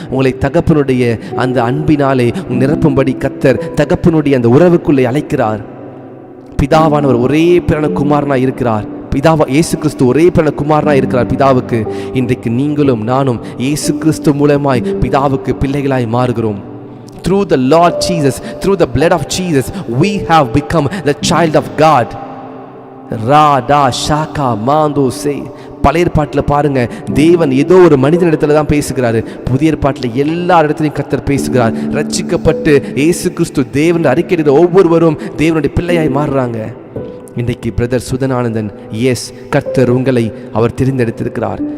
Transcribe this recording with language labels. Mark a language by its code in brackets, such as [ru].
[ta] உங்களை தகப்பனுடைய அந்த அன்பினாலே நிரப்பும்படி கர்த்தர் தகப்பனுடைய அந்த உறவுக்குள்ளே அழைக்கிறார். பிதாவானவர் ஒரே பிறன குமாரனாக இருக்கிறார். இயேசு கிறிஸ்து ஒரே பிறன குமாரனாக இருக்கிறார் பிதாவுக்கு. இன்றைக்கு நீங்களும் நானும் இயேசு கிறிஸ்து மூலமாய் பிதாவுக்கு பிள்ளைகளாய் மாறுகிறோம். [en] Through the Lord Jesus, through the blood of Jesus, we have become the child of God. ராடா ஷாக்கா மாந்தோ சே. [ta] பழைய ஏற்பாட்டில் பாருங்க, தேவன் ஏதோ ஒரு மனிதனிடத்துல தான் பேசுகிறாரு. புதிய ஏற்பாட்டில் எல்லா இடத்துலையும் கர்த்தர் பேசுகிறார். ரட்சிக்கப்பட்டு இயேசு கிறிஸ்து தேவன் அறிக்கையிடுகிற ஒவ்வொருவரும் தேவனுடைய பிள்ளையாய் மாறுறாங்க. இன்றைக்கு பிரதர் சுதனானந்தன், எஸ், கர்த்தர் உங்களை அவர் தெரிந்தெடுத்திருக்கிறார்.